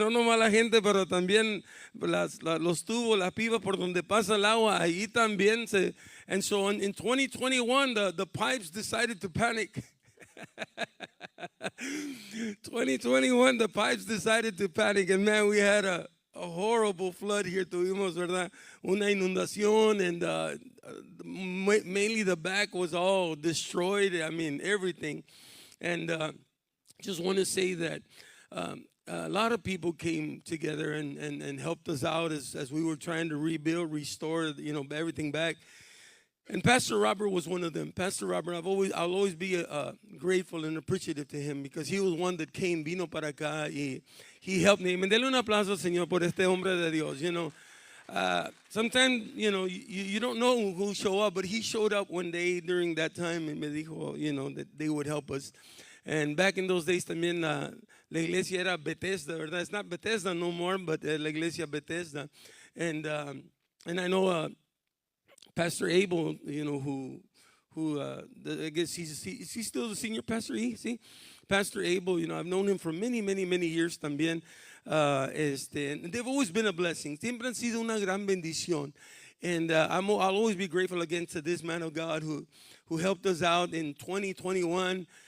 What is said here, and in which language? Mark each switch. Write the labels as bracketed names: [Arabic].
[Spanish] No nomás la gente, pero también los tubos, las pipas por donde pasa el agua, ahí también se. [English] And so in 2021, the pipes decided to panic. 2021, the pipes decided to panic, and man, we had a horrible flood here. [Spanish] Tuvimos, ¿verdad? Una inundación, [English] and mainly the back was all destroyed. I mean, everything. And just want to say that a lot of people came together and helped us out as we were trying to rebuild, restore, everything back. And Pastor Robert was one of them. Pastor Robert, I'll always be grateful and appreciative to him because he was one that [Spanish] vino para acá, y [English] he helped me. [Spanish] Dele un aplauso, Señor, por este hombre de Dios. [English] Sometimes, you don't know who show up, but he showed up one day during that time and [Spanish] me dijo, [English] that they would help us. And back in those days [Spanish] también la iglesia era Bethesda, ¿verdad? [English] It's not Bethesda no more, but [Spanish] la iglesia Bethesda. [English] And I know Pastor Abel, who I guess he's still the senior pastor. See, Pastor Abel, I've known him for many, many, many years [Spanish] también. [English] And they've always been a blessing. [Spanish] Siempre han sido una gran bendición. [English] And I'll always be grateful again to this man of God who helped us out in 2021.